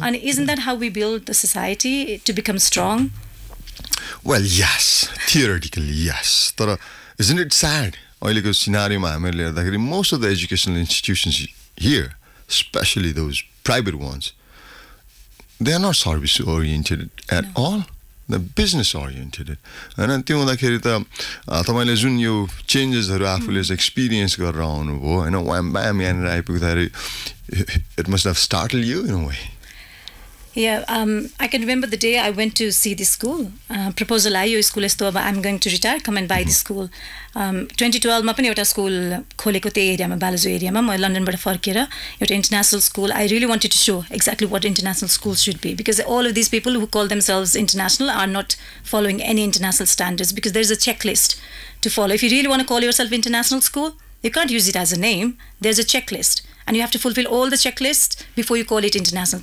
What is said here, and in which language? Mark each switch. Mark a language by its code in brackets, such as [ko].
[en] And isn't that how we build the society to become strong? Well, yes. Theoretically, yes. But isn't it sad? Most of the educational institutions here, especially those private ones, they are not service-oriented at all. [ne] Business oriented होइन त्यो हुँदाखेरि त तपाईँले जुन यो चेन्जेसहरू आफूले experience गरेर आउनुभयो होइन वाम ब्याम यहाँनिर आइपुग्दाखेरि [en] It must have startle you in a way Yeah, I can remember the day I went to see this school. [ne] Proposal आयो स्कुल यस्तो अब [en] I'm going to retire, come and buy this school. [ne] 2012 मा पनि एउटा school खोलेको त्यही एरियामा बालाजु एरियामा म लन्डनबाट फर्केर एउटा international school. [en] I really wanted to show exactly what international schools should be because all of these people who call themselves international are not following any international standards because there's a checklist to follow. If you really want to call yourself international school, you can't use it as a name. There's a checklist and you have to fulfill all the checklists before you call it international.